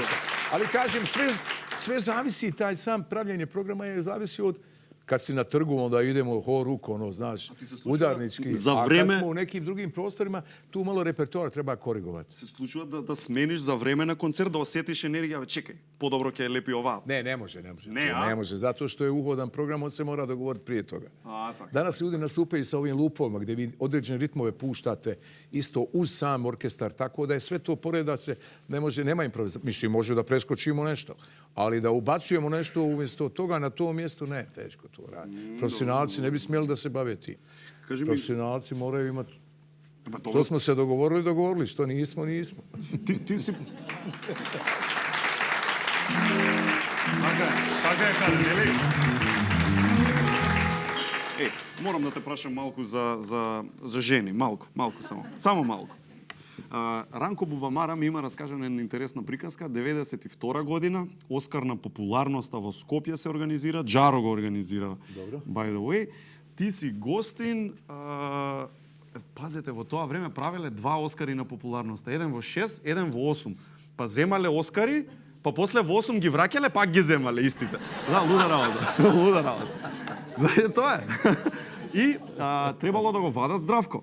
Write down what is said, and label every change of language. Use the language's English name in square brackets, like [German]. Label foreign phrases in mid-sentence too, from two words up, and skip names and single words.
[Bosnian] Ali kažem, sve zavisi, taj sam pravljenje programa je zavisi od kad si na trgu, onda idemo ho-ruk, znaš, udarnički. A kad smo u nekim drugim prostorima, tu malo repertoara treba korigovati. [Macedonian] Се случува да смениш за време на концерт, да осетиш енергија, чекај, подобро ќе лепи ова. [Bosnian] Ne može. Ne može, zato što je uhodan program, on se mora dogovoriti prije toga. Danas ljudi nastupaju sa ovim lupovima, gdje vi određene ritmove puštate isto uz sam orkestar, tako da je sve to poreda se, ne može, nema improvizacije. Mislim, može da preskočimo nešto, ali da ubacujemo nešto umjesto toga na to mjesto, ne, teško to radi. Profesionalci ne bi smjeli da se bave tim. Profesionalci moraju imati... To smo se dogovorili, što nismo. Ti si... [Macedonian] Така е, каде, нели? Морам да те прашам малку за жени, малку само. Само малку. Ранко Бубамара ми има раскажана една интересна приказка. 92 година, Оскар на популарноста во Скопје се организира, Джаро го организира. [English] By the way, [Macedonian] ти си гостин, пазете, во тоа време правеле 2 Оскари на популарноста. Еден во 6, еден во 8. Па земале Оскари, па после во 8 ги враќале, пак ги земале истите. Да, луда работа. Тоа е. И требало да го вадат Здравко.